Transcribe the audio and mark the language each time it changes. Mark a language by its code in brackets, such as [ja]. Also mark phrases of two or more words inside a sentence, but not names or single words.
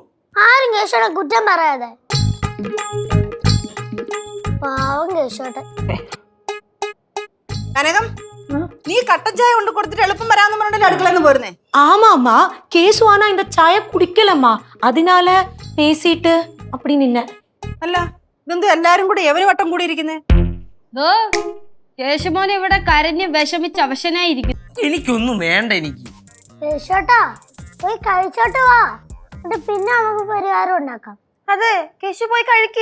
[ml] ആരും കേശോടെ കുറ്റം പറയാതെ. പാവം കേശോട്ടെ. കനകം, നീ കട്ടൻ ചായ കൊണ്ട് കൊടുത്തിട്ട് എളുപ്പം വരാന്ന് പറഞ്ഞിട്ട് അടുക്കളന്ന് പോരുന്നേ. [ta] ஆமாம்மா கேசு ஆனா இந்த சாய குடிக்கலம்மா அதனால பேசிட்டு அப்படி நின்ன. [ml] അല്ല ഇതെന്ത് എല്ലാരും കൂടി എവര് വട്ടം കൂടി ഇരിക്കുന്നേ? കേശുമോൻ ഇവിടെ കരഞ്ഞ് വിഷമിച്ച് അവശനായിരിക്കും. എനിക്കൊന്നും വേണ്ട. എനിക്ക് കേശോട്ടാ പോയി കഴിച്ചോട്ട് വാ, എന്നിട്ട് പിന്നെ നമുക്ക് പരിഹാരം ഉണ്ടാക്കാം. അതെ, കേശു പോയി കഴിക്ക്.